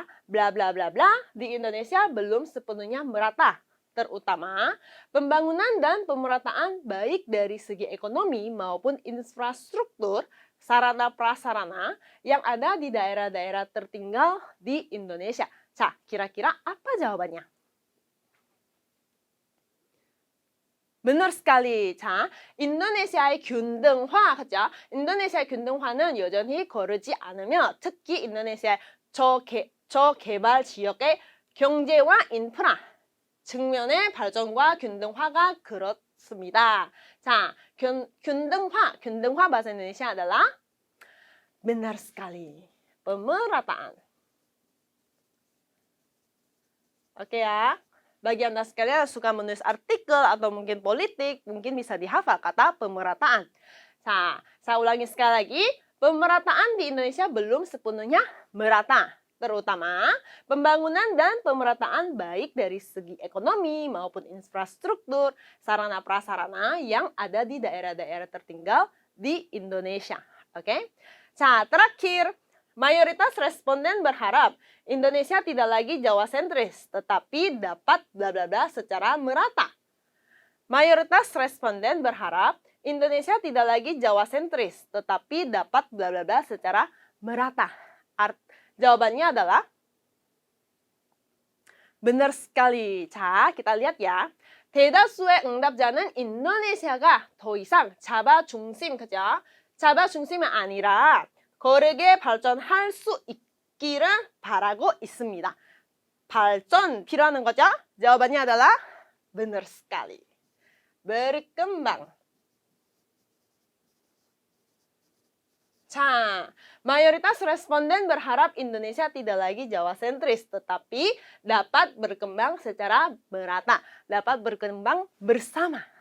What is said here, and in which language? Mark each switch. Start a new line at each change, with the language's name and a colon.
Indonesian: Bla bla bla bla di Indonesia belum sepenuhnya merata, terutama pembangunan dan pemerataan baik dari segi ekonomi maupun infrastruktur sarana prasarana yang ada di daerah-daerah tertinggal di Indonesia. Kira-kira apa jawabannya? benar sekali.
Korean: 인도네시아의 균등화, 그죠? 인도네시아의 균등화는 여전히 거르지 않으며 특히 인도네시아의 저개발 지역의 경제와 인프라 측면의 발전과 균등화가 그렇습니다.
Indonesian: 균등화 bahasa Indonesia adalah benar sekali, pemerataan. Oke ya. Bagi Anda sekalian yang suka menulis artikel atau mungkin politik, mungkin bisa dihafal kata pemerataan. Saya ulangi sekali lagi, pemerataan di Indonesia belum sepenuhnya merata. Terutama pembangunan dan pemerataan baik dari segi ekonomi maupun infrastruktur, sarana prasarana yang ada di daerah-daerah tertinggal di Indonesia. Oke? Terakhir, mayoritas responden berharap Indonesia tidak lagi Jawa sentris, tetapi dapat bla bla bla secara merata. Mayoritas responden berharap Indonesia tidak lagi Jawa sentris, tetapi dapat bla bla bla secara merata. Jawabannya adalah benar sekali. kita lihat ya.
Korean: 대다수의 응답자는 인도네시아가 더 이상 자바 중심, 그죠? 자바 중심이 아니라 거르게 발전할 수 있기를 바라고 있습니다. 발전 필요하는 거죠?
Indonesian: jawabannya adalah benar sekali. berkembang. Mayoritas responden berharap Indonesia tidak lagi Jawa sentris, tetapi dapat berkembang secara merata, dapat berkembang bersama.